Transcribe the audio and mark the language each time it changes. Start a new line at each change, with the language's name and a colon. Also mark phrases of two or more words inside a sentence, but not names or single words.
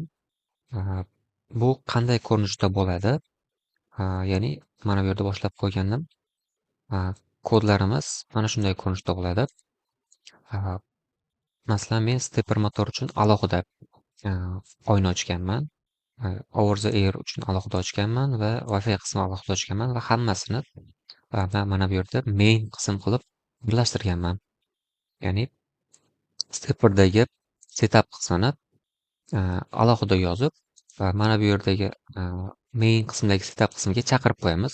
Uzbek: Bu qanday ko'rinishda bo'ladi? Ya'ni mana bu yerda boshlab qo'ygandim. Kodlarimiz mana shunday ko'rinishda bo'ladi. Masalan, men
English: stepper motor
Uzbek: uchun alohida oyna ochganman.
English: Over the air
Uzbek: uchun alohida ochganman va Wi-Fi qismini alohida ochganman va hammasini mana bu yerda main qism qilib birlashtirganman. Ya'ni stepperdagi setup qismini alohida yozib va mana bu yerdagi main qismdagi setup qismiga chaqirib qo'yamiz.